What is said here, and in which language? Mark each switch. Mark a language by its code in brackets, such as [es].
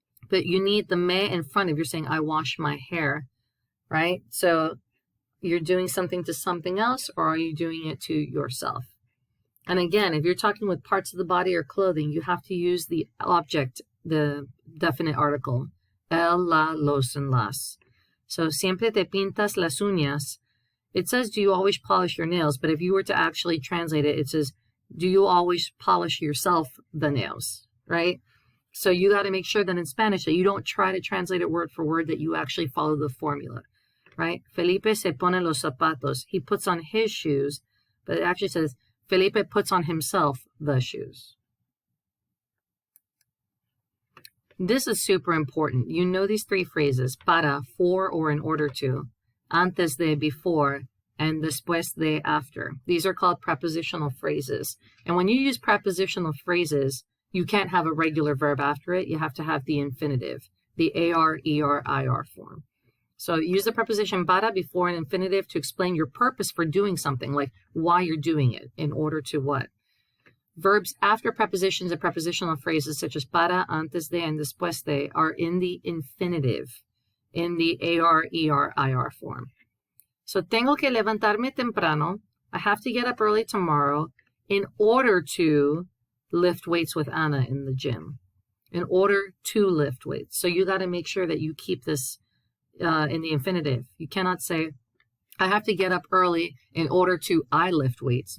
[en] But you need the me in front of, you're saying, I wash my hair, right? So you're doing something to something else, or are you doing it to yourself? And again, if you're talking with parts of the body or clothing, you have to use the object, the definite article, el, la, los, and las. [es] So, siempre te pintas las uñas. [en] It says, do you always polish your nails? But if you were to actually translate it, it says, do you always polish yourself the nails, right? So you got to make sure that in Spanish that you don't try to translate it word for word, that you actually follow the formula, right? [es] Felipe se pone los zapatos. [en] He puts on his shoes, but it actually says, Felipe puts on himself the shoes. This is super important. You know these three phrases, para, for or in order to, antes de, before, and después de, after. These are called prepositional phrases. And when you use prepositional phrases, you can't have a regular verb after it. You have to have the infinitive, the AR, ER, IR form. So use the preposition para before an infinitive to explain your purpose for doing something, like why you're doing it, in order to what. Verbs after prepositions and prepositional phrases such as para, antes de, and después de are in the infinitive, in the AR, ER, IR form. [es] So tengo que levantarme temprano. [en] I have to get up early tomorrow in order to lift weights with Anna in the gym. In order to lift weights. So you got to make sure that you keep this in the infinitive. You cannot say, I have to get up early in order to I lift weights.